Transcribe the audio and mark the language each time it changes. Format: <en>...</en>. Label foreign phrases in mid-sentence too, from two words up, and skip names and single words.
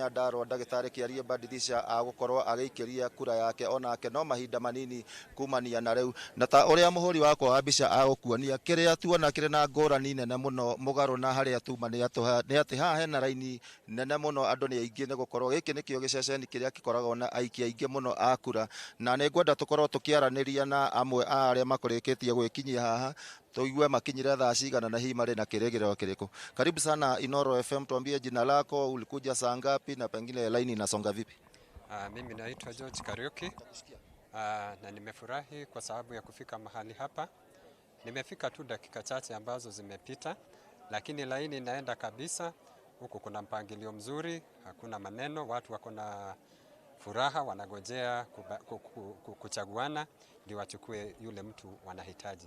<ki>Nyandarua ndagĩtarĩ Kĩarie Mbadilisha agũkorwo agĩikĩria kura yake onake no mahinda manini kumania na rĩu na ta ũrĩa mũhũri wakwa wa mbica agũkuonia kĩrĩa tuona kĩrĩ na ngũrani nene mũno mũgarũ na harĩa tuma nĩ atĩ haha hena raini nene mũno andũ nĩ aingĩ nĩ gũkorwo gĩkĩ nĩkĩo gĩceceni kĩrĩa gĩkoragwo na aikia aingĩ mũno a kura na nĩ ngwenda tũkorwo tũkĩaranĩria na amwe a arĩa makũrĩkĩtie gwĩkinyia haha tuigue makinyire thaa cigana na hihi marĩ na kĩrĩgĩrĩro kĩrĩkũ.</ki> <sw>Karibu sana Inoro FM, tuambie jina lako, ulikuja saa ngapi na pengine laini inasonga vipi? Mimi naitwa George Kariuki na nimefurahi kwa sababu ya kufika mahali hapa. Nimefika tu dakika chache ambazo zimepita, lakini laini inaenda kabisa. Huku kuna mpangilio mzuri, hakuna maneno, watu wako na furaha, wanagojea kuchaguana ndio wachukue yule mtu wanahitaji.</sw>